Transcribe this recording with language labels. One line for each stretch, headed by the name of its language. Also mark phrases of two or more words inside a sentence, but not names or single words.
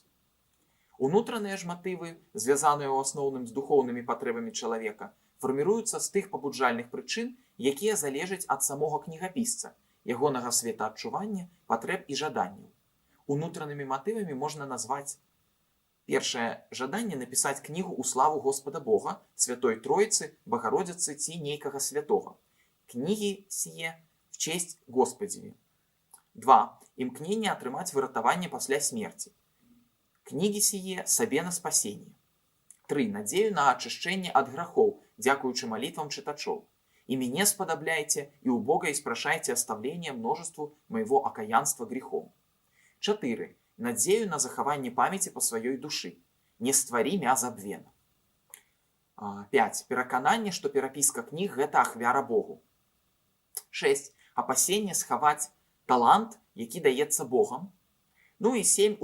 Belarusian: Унутраныя ж матывы, звязаныя ў асноўным з духоўнымі патрэбамі чалавека, фарміруюцца з тых пабуджальных прычын, якія залежаць ад самога кнігапісца, ягонага светаадчування, патрэб і жаданняў. Унутранымі матывамі можна назваць першае жаданне напісаць кнігу ў славу Господа Бога, Святой Троіцы, Багародзіцы ці нейкага святога.
Church Slavic: Кнігі сие в честь Господеві.
Belarusian: 2. Імкненне атрымаць выратаванне пасля смерці.
Church Slavic: Кнігі сие сабе на спасенне.
Belarusian: 3. Надзею на ачышчэнне ад грахоў, дзякуючы малітвам чытачоў.
Church Slavic: І мяне спадабляйце, і ў Бога испрашайце оставление множеству моего окаянства грехом.
Belarusian: 4. Надзею на захаванне памяці па сваёй душы.
Church Slavic: Не стварі мя забвена. 5.
Belarusian: Перакананне, што перапіска кніг – гэта ахвяра Богу. 6. Апасенне схаваць талант, які даецца Богам. Ну і 7.